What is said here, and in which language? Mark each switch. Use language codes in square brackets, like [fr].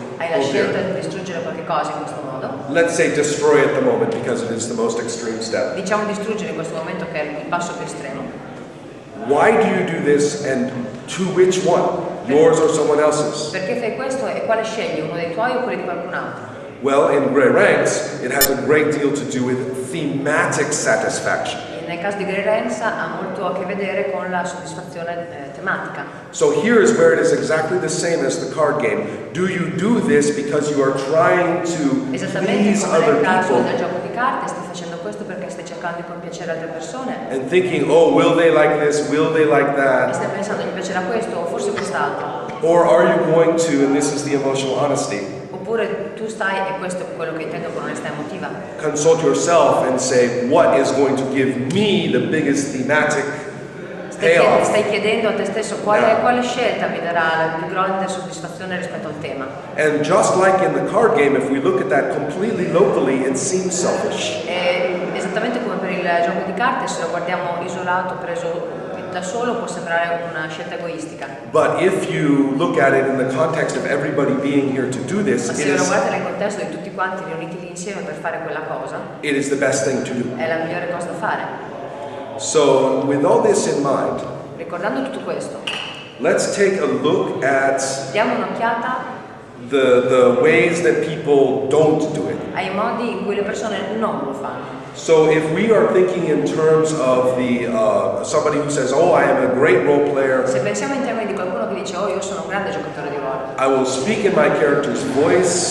[it] Hai la scelta di distruggere qualche cosa in questo modo. [en] Let's say destroy at the moment because it is the most extreme step. [it] Diciamo distruggere in questo momento che è il passo più estremo. [en] Why do you do this and to which one? Yours or someone else's? [it] Perché fai questo e quale scegli? Uno dei tuoi o quelli di qualcun altro? [en] Well, in Grey Ranks, it has a great deal to do with thematic satisfaction. [it] Nel caso di Grey Ranks ha molto a che vedere con la soddisfazione tematica. [en] So here is where it is exactly the same as the card game. Do you do this because you are trying to [it] Esattamente [en] please [it] come [en] other [it] nel caso [en] people [it] del gioco di carte, stai facendo questo perché stai cercando di compiacere altre persone [en] and thinking, oh, will they like this? Will they like [it] e [en] that? [it] stai pensando gli piacerà questo o forse quest'altro. [en] Or are you going to, and this is the emotional honesty, [it] Oppure tu stai, e questo è quello che intendo con onestà emotiva, [en] consult yourself and say, what is going to give me the biggest thematic payoff? [it] stai chiedendo a te stesso quale scelta mi darà la più grande soddisfazione rispetto al tema. [en] And just like in the card game, if we look at that completely locally, it seems selfish. [it] E esattamente come per il gioco di carte, se lo guardiamo isolato, preso da solo, può sembrare una scelta egoistica. [en] But if you look at it in the context of everybody being here to do this, [it] Ma se lo guardate nel contesto di tutti quanti riuniti lì insieme per fare quella cosa, [en] it is the best thing to do. [it] è la migliore cosa da fare. [en] So, with all this in mind, [it] Ricordando tutto questo, [en] let's take a look at [it] diamo un'occhiata [en] the ways that people don't do it. [it] ai modi in cui le persone non lo fanno. [en] So, if we are thinking in terms of the somebody who says, "Oh, I am a great role player," [it] Se pensiamo in termini di qualcuno che dice "Oh, io sono un grande giocatore di ruolo", [en] I will speak in my character's voice.